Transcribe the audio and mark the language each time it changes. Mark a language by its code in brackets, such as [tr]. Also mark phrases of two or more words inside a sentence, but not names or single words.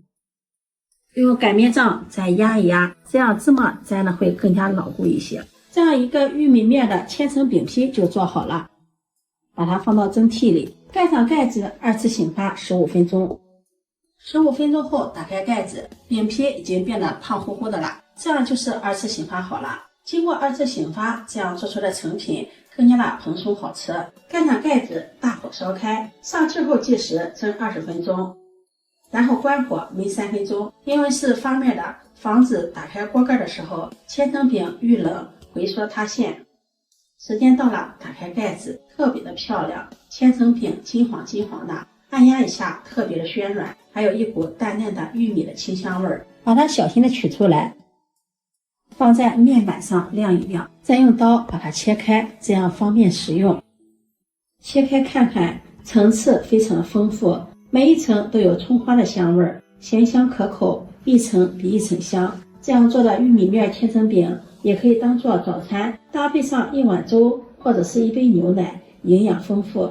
[zh] 用擀面杖再壓一壓，這樣芝麻粘的會更加牢固一些。這樣一個玉米面的千層餅皮就做好了，把它放到蒸屉裡，蓋上蓋子，2次醒發15分鐘。 15分鐘後打開蓋子，餅皮已經变得胖乎乎的了，這樣就是2次醒发好了。经过2次醒发，这样做出的成品更加的蓬鬆好吃。蓋上蓋子，大火燒開，上氣後計時蒸20分鐘，然後關火燜3分鐘。因為是发面的，防止打開鍋蓋的時候千層餅遇冷回縮塌陷。時間到了，打開蓋子，特別的漂亮，千層餅金黃金黃的，按壓一下特別的暄軟，還有一股淡淡的玉米的清香味兒。把它小心的取出來，放在面板上晾一晾，再用刀把它切開，這樣方便食用。切開看看，層次非常豐富，每一層都有蔥花的香味兒，鹹香可口，一層比一層香。這樣做的玉米面千層餅也可以當做早餐，搭配上一碗粥或者是一杯牛奶，營養豐富。